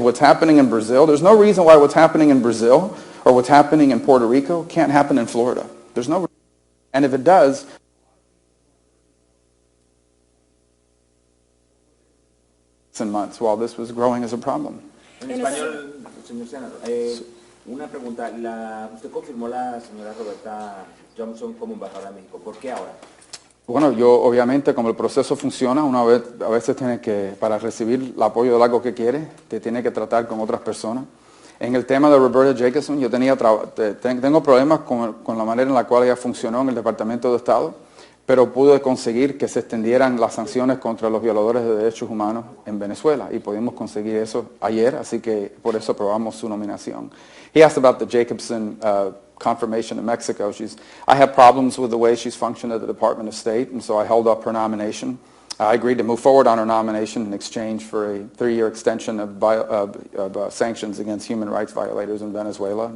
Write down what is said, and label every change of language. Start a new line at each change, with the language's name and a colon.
English: If what's happening in Brazil, there's no reason why what's happening in Brazil or what's happening in Puerto Rico can't happen in Florida. There's no reason. And if it does, in months while this was growing as a problem.
Spanish: En español, señor senador, una pregunta. Usted confirmó la señora Roberta Johnson como embajadora de México. ¿Por qué ahora? Bueno, yo obviamente como el proceso funciona, a veces tiene que, para recibir el apoyo de algo que quiere, te tiene que tratar con otras personas. En el tema de Roberta Jacobson, yo tengo problemas con la manera en la cual ella funcionó en el Departamento de Estado, pero pude conseguir que se extendieran las sanciones contra los violadores de derechos humanos en Venezuela, y pudimos conseguir eso ayer, así que por eso aprobamos su nominación.
English: He asked about the Jacobson confirmation in Mexico. I have problems with the way she's functioned at the Department of State, and so I held up her nomination. I agreed to move forward on her nomination in exchange for a 3-year extension of sanctions against human rights violators in Venezuela.